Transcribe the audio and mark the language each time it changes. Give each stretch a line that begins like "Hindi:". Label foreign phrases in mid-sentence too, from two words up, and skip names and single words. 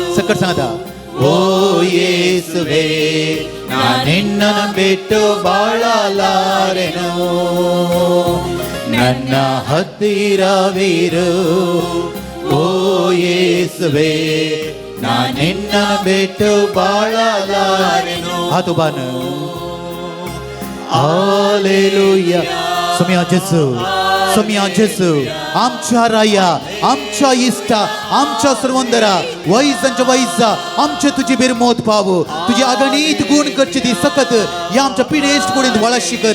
Kannada: ಸಕ್ಕಟ್ ಸಂಗತ ಓ ಯೇಸುವೆ ನಾನಿನ್ನನ್ನು ಬಿಟ್ಟು ಬಾಳಲಾರೆನು. ನನ್ನ ಹತ್ತಿರವಿರು ಓ ಯೇಸುವೆ ನಾನಿನ್ನನ್ನು ಬಿಟ್ಟು ಬಾಳಲಾರೆನು. ಹಾತು ಬಾನು हालेलुया.
Konkani: सोम्या जेसू. सोम्या जेसू आमच्या राया, आमच्या इष्टा, आमच्या सर्वंदरा वैजांच्या वैजा आमचे तुझी बिरमोत पावो. तुझी अगणित गुण करची ती सकत या आमच्या पिडेश्ट कुडीत वळशी कर.